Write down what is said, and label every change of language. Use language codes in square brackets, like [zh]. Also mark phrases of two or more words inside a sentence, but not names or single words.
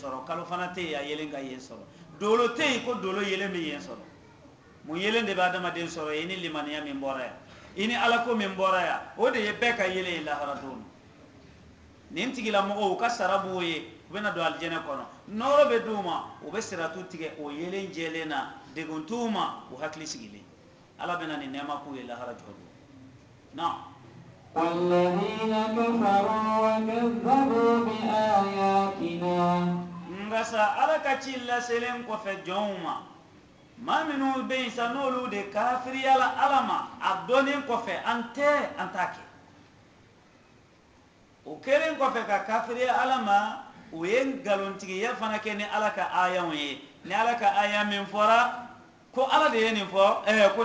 [bm] sɔrɔ kalo fana tɛ yen a yelen ka yen sɔrɔ dolo tɛ yen ko dolo yelen bɛ yen sɔrɔ mun yelen de bɛ adamaden sɔrɔ i ni limaniya min bɔra yan i ni alako min bɔra yan o de ye bɛɛ ka yelen ye lahara don na nin tigilamɔgɔw u ka sara b'u ye u bɛna don alijɛnɛ kɔnɔ nɔɔrɔ bɛ d'u ma u bɛ siratu tigɛ o yelen jɛlen na degun t'u ma u hakili sigilen ala bɛna nin nɛɛma k'u ye lahara jɔ don na [ar] والذين كفروا وكذبوا بآياتنا. [bm] nka sa ala ka ci laselen kɔfɛ jɔnw ma maa minnu bɛ yen sa n'olu de kafiriyala ala ma a dɔnnen kɔfɛ an t'a kɛ o kɛlen kɔfɛ ka kafiriya ala ma u ye nkalontigiya fana kɛ ni ala ka ayanw ye ni ala ka aya min fɔra ko ala de ye nin fɔ ko